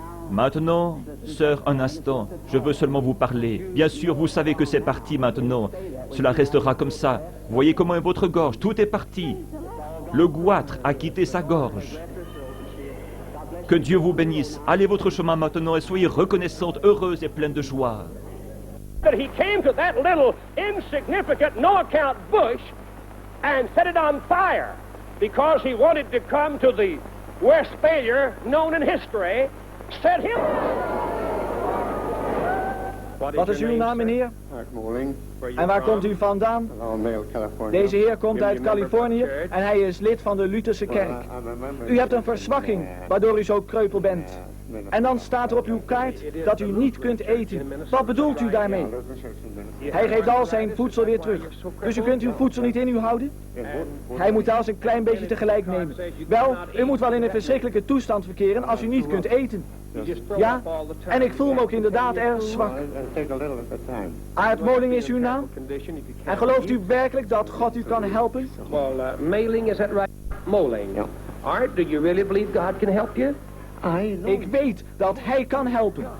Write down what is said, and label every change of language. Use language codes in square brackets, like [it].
[fr] Maintenant, sœur, un instant, je veux seulement vous parler. Bien sûr, vous savez que c'est parti maintenant. Cela restera comme ça. Vous voyez comment est votre gorge, tout est parti. Le goitre a quitté sa gorge. Que Dieu vous bénisse. Allez votre chemin maintenant et soyez reconnaissante, heureuse et pleine de joie. [en] That he came to that little insignificant, no-account bush and set it on fire because he wanted to come to the worst failure known in history, set him... [nl] Wat is uw naam, meneer? En waar komt u vandaan? Deze heer komt uit Californië en hij is lid van de Lutherse kerk. U hebt een verzwakking, waardoor u zo kreupel bent. En dan staat er op uw kaart dat u niet kunt eten. Wat bedoelt u daarmee? Hij geeft al zijn voedsel weer terug. Dus u kunt uw voedsel niet in u houden? Hij moet alles een klein beetje tegelijk nemen. Wel, u moet wel in een verschrikkelijke toestand verkeren als u niet kunt eten. Ja, en ik voel me ook inderdaad erg zwak. Aart Moling is uw naam? En gelooft u werkelijk dat God u kan helpen? [en] Well, Mailing, is that right? Moling. Art, do you really believe God can help you? [nl] Ik weet dat hij kan helpen.